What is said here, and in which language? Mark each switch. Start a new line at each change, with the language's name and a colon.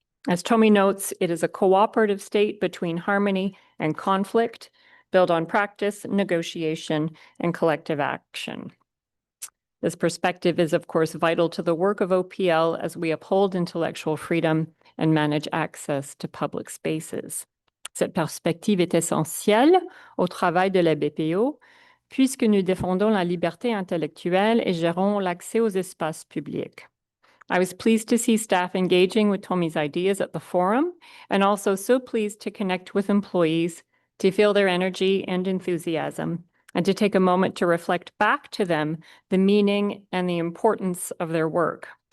English: As Tommy notes, it is a cooperative state between harmony and conflict, built on practice, negotiation, and collective action. This perspective is, of course, vital to the work of OPL as we uphold intellectual freedom and manage access to public spaces.
French: Cette perspective est essentielle au travail de la BPO, puisque nous défendons la liberté intellectuelle et gérons l'accès aux espaces publics.
English: I was pleased to see staff engaging with Tommy's ideas at the forum, and also so pleased to connect with employees, to feel their energy and enthusiasm, and to take a moment to reflect back to them the meaning and the importance of their work.